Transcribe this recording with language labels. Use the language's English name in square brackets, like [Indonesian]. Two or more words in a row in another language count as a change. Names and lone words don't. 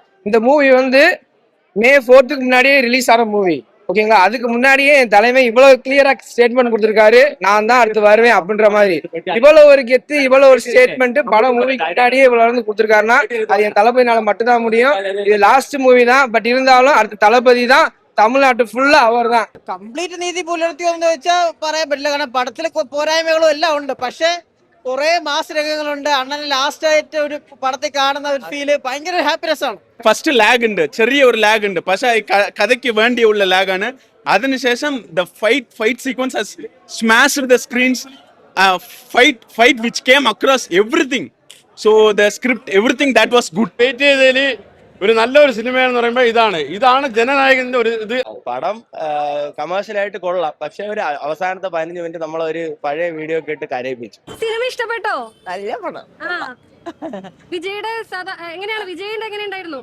[Tamil] இந்த மூவி வந்து May 4th முன்னாடியே ரிலீஸ் ஆன மூவி, ஓகேங்களா? அதுக்கு முன்னாடியே என் தலைமை இவ்வளவு கிளியரா ஸ்டேட்மெண்ட் கொடுத்திருக்காரு, நான் தான் அடுத்து வருவேன் அப்படின்ற மாதிரி. இவ்வளவு ஒரு கெத்து, இவ்வளவு ஒரு ஸ்டேட்மெண்ட் படம் மூவிக்கு முன்னாடியே இவ்வளவு வந்து கொடுத்திருக்காருன்னா அது என் தளபதினால மட்டும்தான் முடியும். இது லாஸ்ட் மூவி தான், பட் இருந்தாலும் அடுத்த தளபதி தான், தமிழ்நாட்டு ഫുള്ള് അവർ தான். [Malayalam] കംപ്ലീറ്റ് നീതി പുലർത്തിയോ എന്ന് വെച്ചാൽ പറയാൻ പറ്റില്ല. കാരണം പടത്തിൽ പോരായ്മകളും എല്ലാം ഉണ്ട്. പക്ഷെ കുറെ മാസ് രംഗങ്ങളുണ്ട്. അണ്ണന് ലാസ്റ്റ് ആയിട്ട് ഒരു പടത്തിൽ കാണുന്ന ഒരു ഫീല് ഭയങ്കര ഹാപ്പിനെസ് ആണ്. ഫസ്റ്റ് ലാഗ് ഉണ്ട്, ചെറിയ ഒരു ലാഗ് ഉണ്ട്, പക്ഷെ കഥയ്ക്ക് വേണ്ടിയുള്ള ലാഗാണ്. [English] അതിനുശേഷം the fight sequence has smashed the screens. Fight which came across everything. So the script, everything that was good. [Malayalam] വെയിറ്റ് ചെയ്തതിൽ ഒരു നല്ലൊരു സിനിമയെന്ന് പറയുമ്പോൾ ഇതാണ് ജനനായകന്റെ ഒരു ഇത്. പടം കമേഴ്ഷ്യലായിട്ട് കൊള്ളാം, പക്ഷെ ഒരു അവസാനത്തെ 15 മിനിറ്റ് നമ്മളൊരു പഴയ വീഡിയോ ഒക്കെ ഇട്ട് കരയിപ്പിച്ചു. സിനിമ ഇഷ്ടപ്പെട്ടോ? നല്ല പടം. വിജയുടെ എങ്ങനെയാണ്? വിജയിന്റെ എങ്ങനെയുണ്ടായിരുന്നു?